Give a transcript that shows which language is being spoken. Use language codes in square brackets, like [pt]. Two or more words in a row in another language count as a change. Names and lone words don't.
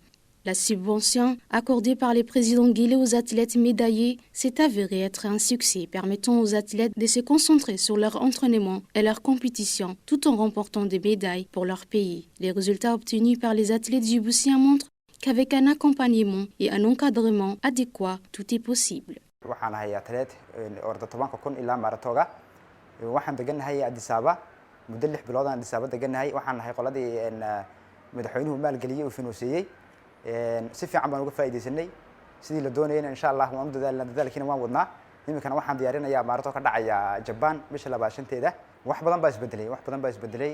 [fr] La subvention accordée par le président Guelleh aux athlètes médaillés s'est avérée être un succès, permettant aux athlètes de se concentrer sur leur entraînement et leur compétition, tout en remportant des médailles pour leur pays. Les résultats obtenus par les athlètes djiboutiens montrent qu'avec un accompagnement et un encadrement adéquat, tout est possible. [so] waxaan ahay athlete orda 10,000 ilaa maratooga waxaan deganahay Addis Ababa muddo 6 bilood aan Addis Ababa deganahay waxaan ahay qoladii madaxweynuhu maalgeliyay oo finansiyay si fiican baan uga faa'iideysanay sidii la doonayay [ar] إن شاء الله [so] waan u dadaalkiina waan wadnaa iminkana waxaan diyaarinayaa marato ka dhacaya Japan bisha 25teeda wax badan baa isbedelay